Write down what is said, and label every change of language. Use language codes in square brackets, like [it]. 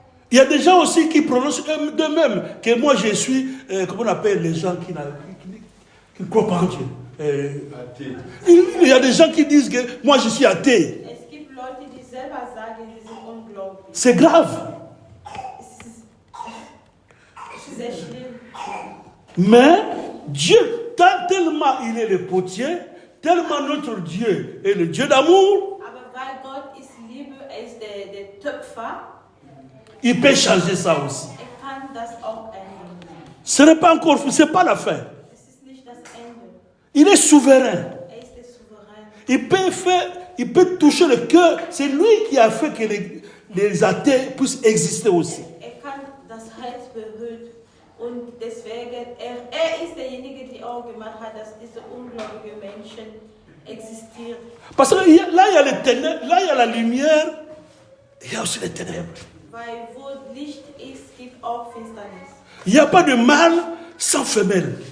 [fr] Il y a des gens aussi qui prononcent d'eux-mêmes que moi je suis, comment on appelle les gens qui ne croient pas en Dieu. Athée. Il y a des gens qui disent que moi je suis athée. [de] Es gibt Leute, die selber sagen, sie sind ungläubig. [fr] C'est grave. [de] Es ist sehr schlimm. [fr] Mais Dieu, tellement il est le potier, tellement notre Dieu est le Dieu d'amour, [de] Aber weil Gott ist Liebe, ist der Töpfer, [fr] il peut changer ça aussi. [de] kann das auch ändern. [fr] Ce n'est pas encore, c'est pas la fin. [de] Es ist nicht das Ende. [fr] Il est souverain. [de] Ist der Souverän. [fr] Il peut toucher le cœur. C'est lui qui a fait que les athées puissent exister aussi. [de] Kann das Herz berühren. Und deswegen, er ist derjenige, der auch gemacht hat, dass diese ungläubigen Menschen existieren. [fr] Parce que là, il y a les ténèbres, là, il y a la lumière, il y a aussi les ténèbres. [de] Weil wo Licht ist, gibt auch Finsternis. [fr] Il n'y a pas de mâle sans femelle.